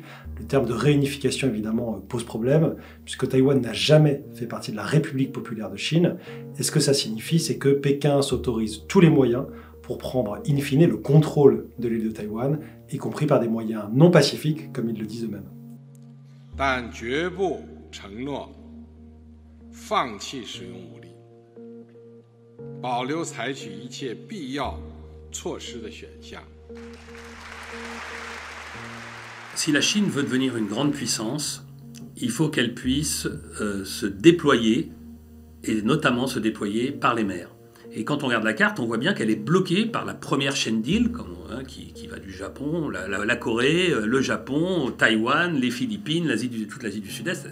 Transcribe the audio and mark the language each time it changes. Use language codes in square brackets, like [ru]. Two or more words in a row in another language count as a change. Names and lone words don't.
[fr] Le terme de réunification évidemment pose problème puisque Taïwan n'a jamais fait partie de la République populaire de Chine. Et ce que ça signifie, c'est que Pékin s'autorise tous les moyens pour prendre in fine le contrôle de l'île de Taïwan, y compris par des moyens non pacifiques comme ils le disent eux-mêmes. [zh] 但绝不承诺放弃使用武力，保留采取一切必要措施的选项。 [fr] Si la Chine veut devenir une grande puissance, il faut qu'elle puisse se déployer, et notamment se déployer par les mers. Et quand on regarde la carte, on voit bien qu'elle est bloquée par la première chaîne d'îles, qui va du Japon, la Corée, le Japon, Taïwan, les Philippines, toute l'Asie du Sud-Est.